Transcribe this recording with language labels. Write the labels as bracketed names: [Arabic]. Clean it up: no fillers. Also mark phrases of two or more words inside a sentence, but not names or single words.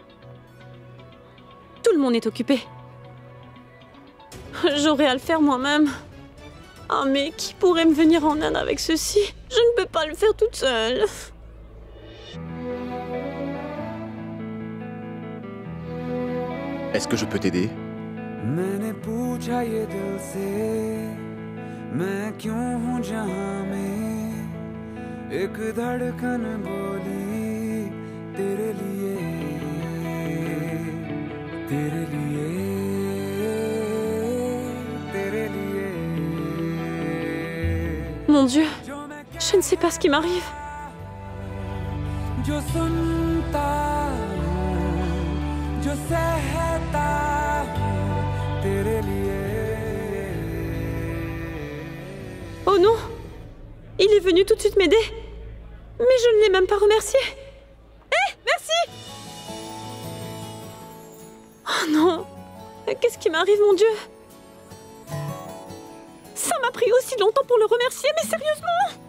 [French] Tout le monde est occupé. J'aurais à le faire moi-même. Ah mais qui pourrait me venir en aide avec ceci? Je ne peux pas le faire toute seule. Est-ce que je peux t'aider? [Hindi] मैंने पूछा ये दिल से मैं क्यों हूँ जहाँ में एक धड़कन बोली तेरे लिए तेरे लिए तेरे लिए [French] Mon Dieu, je ne sais pas ce qui m'arrive. [Hindi] जो सुनता हूँ जो सहता हूँ तेरे लिए [French] Oh non! Il est venu tout de suite m'aider. Mais je ne l'ai même pas remercié. Merci! Oh non! Qu'est-ce qui m'arrive, mon Dieu? Ça m'a pris aussi longtemps pour le remercier, mais sérieusement!